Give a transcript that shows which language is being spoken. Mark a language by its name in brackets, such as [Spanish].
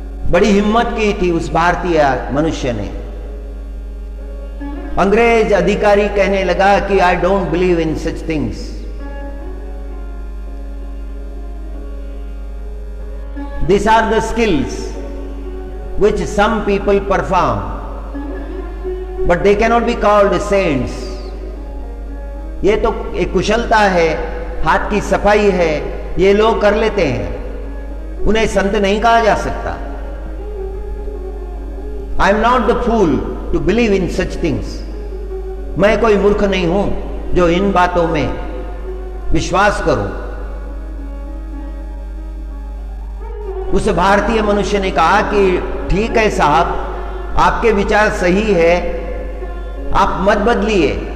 [Hindi] बड़ी हिम्मत की थी उस भारतीय मनुष्य ने। अंग्रेज अधिकारी कहने लगा कि [English] I don't believe in such things. These are the skills which some people perform, but they cannot be called saints. [Hindi] ये तो एक कुशलता है, हाथ की सफाई है, ये लोग कर लेते हैं, उन्हें संत नहीं कहा जा सकता। [English] I am not the fool to believe in such things. [Hindi] मैं कोई मूर्ख नहीं हूं जो इन बातों में विश्वास करूं। उस भारतीय मनुष्य ने कहा कि ठीक है साहब, आपके विचार सही है, आप मत बदलिए।